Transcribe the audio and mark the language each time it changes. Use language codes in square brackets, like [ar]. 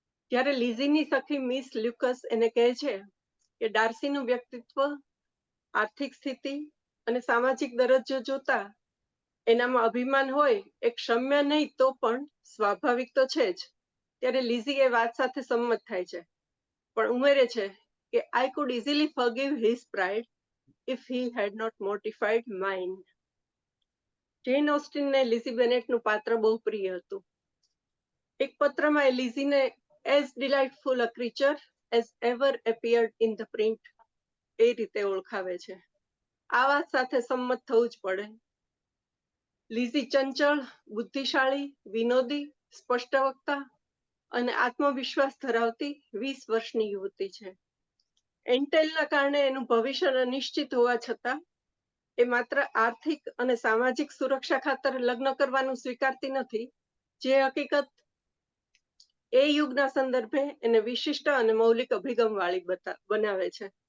[gu] જ્યારે લીઝીની સખી મિસ લ્યુકસ એને કહે છે કે ડાર્સીનું વ્યક્તિત્વ, આર્થિક સ્થિતિ અને સામાજિક દરજ્જો જોતા એનામાં અભિમાન હોય એ ક્ષમ્ય નહીં તો પણ સ્વાભાવિક તો છે જ, ત્યારે લીઝી એ વાત સાથે સંમત થાય છે, પણ ઉમેરે છે કે [en] I could easily forgive his pride if he had not mortified mine. [gu] જેન ઓસ્ટિનને લીઝી બેનેટનું પાત્ર બહુ પ્રિય હતું. એક પત્રમાં એ લીઝીને [en] as delightful a creature as ever appeared in the print [gu] એ રીતે ઓળખાવે છે. આ વાત સાથે સંમત થવું જ પડે. લીઝી ચંચળ, બુદ્ધિશાળી, વિનોદી, સ્પષ્ટ વક્તા અને આત્મવિશ્વાસ ધરાવતી 20 વર્ષની યુવતી છે. એન્ટેલના કારણે એનું ભવિષ્ય અનિશ્ચિત હોવા છતાં એ માત્ર આર્થિક અને સામાજિક સુરક્ષા ખાતર લગ્ન કરવાનું સ્વીકારતી નથી, જે હકીકત એ યુગના સંદર્ભે એને વિશિષ્ટ અને મૌલિક અભિગમ વાળી બનાવે છે.